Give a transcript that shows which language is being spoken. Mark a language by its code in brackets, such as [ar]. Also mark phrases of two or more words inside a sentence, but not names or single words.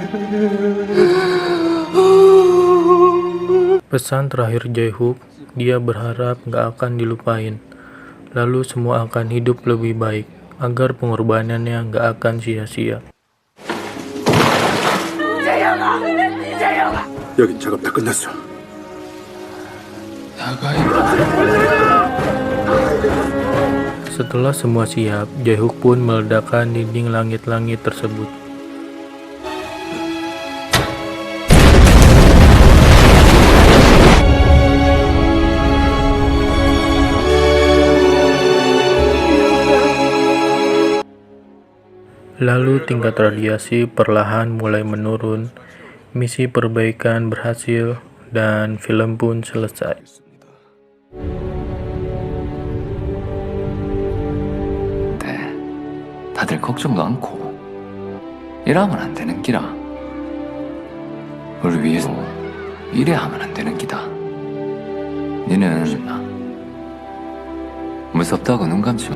[id] Pesan terakhir Jae-hook, dia berharap gak akan dilupain. Lalu semua akan hidup lebih baik, agar pengorbanannya gak akan sia-sia. [ko] 여긴 작업 다 끝났어. [id] Setelah semua siap, Jae-hook pun meledakkan dinding langit-langit tersebut. Lalu tingkat radiasi perlahan mulai menurun, misi perbaikan berhasil, dan film pun selesai. [ko] 네, 다들 걱정도 않고 이러면 안 되는 기라. 우리 위해서 이래 하면 안 되는 기다. 니는 무섭다고 눈 감지 마.